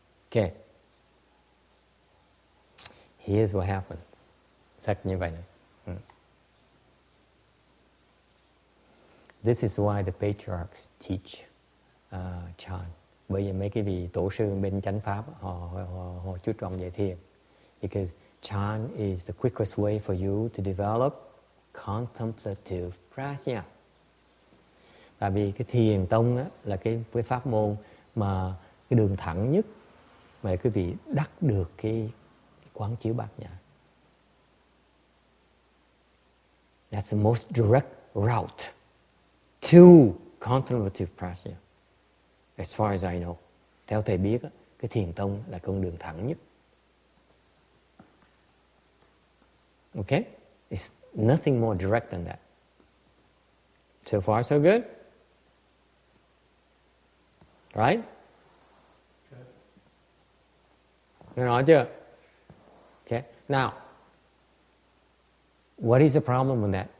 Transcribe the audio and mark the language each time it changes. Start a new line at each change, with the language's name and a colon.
English: Okay. Here's what happens.
Vietnamese: Thật như vậy này.
English: This is why the patriarchs teach chant.
Vietnamese: Bởi vì mấy cái vị tổ sư bên chánh pháp họ chú trọng về thiền.
English: Because chant is the quickest way for you to develop contemplative prajna.
Vietnamese: Tại vì cái thiền tông á, là cái pháp môn mà cái đường thẳng nhất mà quý vị đắc được cái quán chiếu bát nhã.
English: That's the most direct route to contemplative prajna, as far as I know.
Vietnamese: Theo thầy biết, cái thiền tông là con đường thẳng nhất.
English: Okay? It's nothing more direct than that. So far, so good? Right?
Vietnamese: Nghe nói chưa? Okay.
English: Now, what is the problem with that?